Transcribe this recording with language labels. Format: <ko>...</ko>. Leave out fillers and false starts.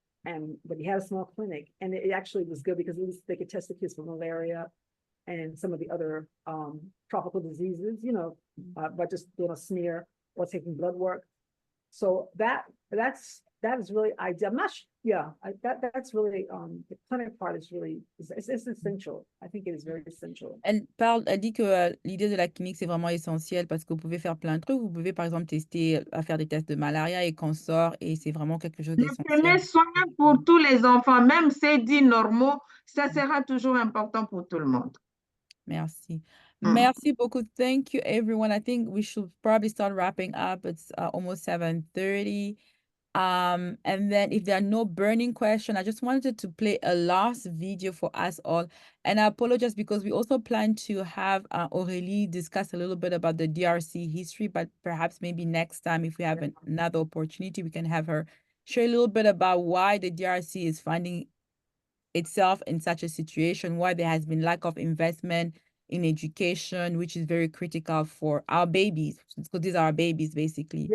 <en>But he had a small clinic, and it actually was good because at least they could test the kids for malaria and some of the other tropical diseases, you know, by just doing a smear or taking blood work. So that's really ideal. I'm not that's really the clinic part is really it's essential. I think it is very essential.</en> <fr>Elle dit que l'idée de la clinique, c'est vraiment essentiel parce que vous pouvez faire plein de trucs. Vous pouvez, par exemple, tester à faire des tests de malaria et cancer, et c'est vraiment quelque chose Le d'essentiel. premier soin pour tous les enfants, même ces dits normaux, ça sera toujours important pour tout le monde. Merci. Merci beaucoup.</fr> <en>Thank you, everyone. I think we should probably start wrapping up. It's almost 7:30. And then if there are no burning questions, I just wanted to play a last video for us all. And I apologize because we also plan to have Aurélie discuss a little bit about the DRC history, but perhaps maybe next time, if we have another opportunity, we can have her share a little bit about why the DRC is finding itself in such a situation, why there has been lack of investment in education, which is very critical for our babies, because these are our babies, basically.</en>